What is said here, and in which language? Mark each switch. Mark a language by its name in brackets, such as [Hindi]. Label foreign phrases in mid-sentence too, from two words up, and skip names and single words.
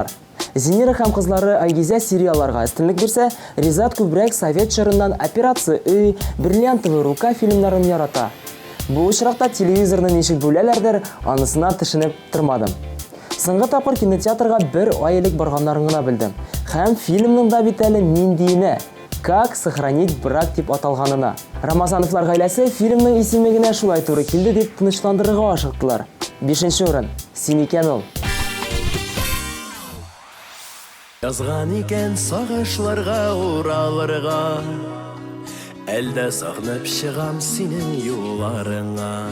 [Tatar] Зинира һәм кызлары Айгизә сериалларга өстенлек бирсә, Ризат күбрәк совет чорыннан Операция Үй, Бриллиантовая рука фильмнарын ярата. Бу очракта телевизорны ничек бүләләрдер, анысына төшенеп тормадым. Соңгы тапкыр кинотеатрга бер ай элек барганнарын гына белдем. Һәм фильмның да бит әле ниндиенә, «Как сохранить брак» дип аталганына. Рамазановлар гаиләсе фильмның исемлегенә шулай туры килде дип тынычландырырга ашыктылар. 5-нче урын. Син икән ул. Язган икән сагышларга уралырга, әлдә сагынып чыгам синең юлларыңа.